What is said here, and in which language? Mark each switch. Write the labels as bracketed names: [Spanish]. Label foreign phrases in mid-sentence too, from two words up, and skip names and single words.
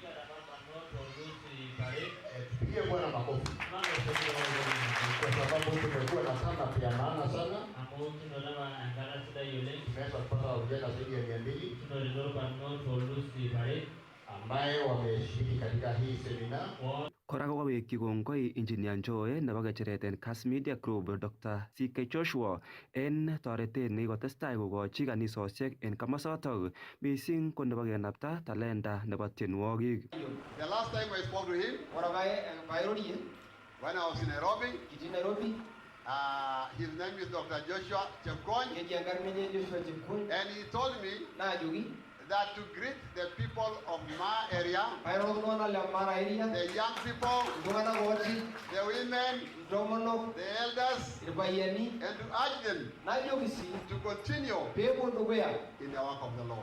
[Swahili] Tupigie Bwana makofi. Kwa sababu tumekuwa na sana pia maana sana. Tumeweza kupata vijana zaidi ya 200 ambaye wameshiriki katika hii semina. [Kalenjin] Kora kokawekyi kongoi Engineer Njoe nebo kecheret en Kass Media Group Dr. CK Joshua en toretet nekikotestai kokochi kanisosiek en komosotok mising ko nebo kenapta talenta nebo tienwogik. [English] The last time I spoke to him, when I was in Nairobi, his name is Dr. Joshua Chepkony, and he told me that to greet the people of my area, the young people, the women, the elders, and to urge them to continue in the work of the Lord.